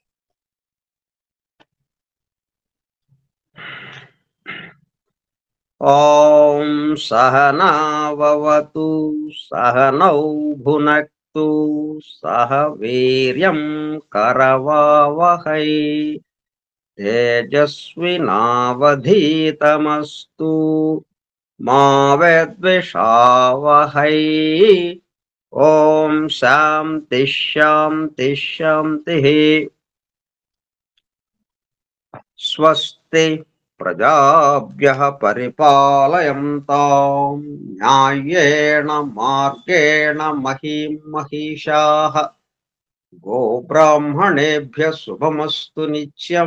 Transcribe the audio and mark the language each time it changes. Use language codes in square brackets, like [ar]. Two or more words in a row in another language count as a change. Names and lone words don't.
[sa] ఓం సహనావవతు సహనౌ భునక్తు సహ వీర్యం కరవావహై తేజస్వినావధీతమస్తు మా విద్విషావహై. ఓం శాంతి శాంతి శాంతి. స్వస్తి ప్రజాభ్యః పరిపాలయంతాం న్యాయేణ మార్గేణ మహీం మహిషాః. గోబ్రాహ్మణేభ్యः శుభమస్తు నిత్యం.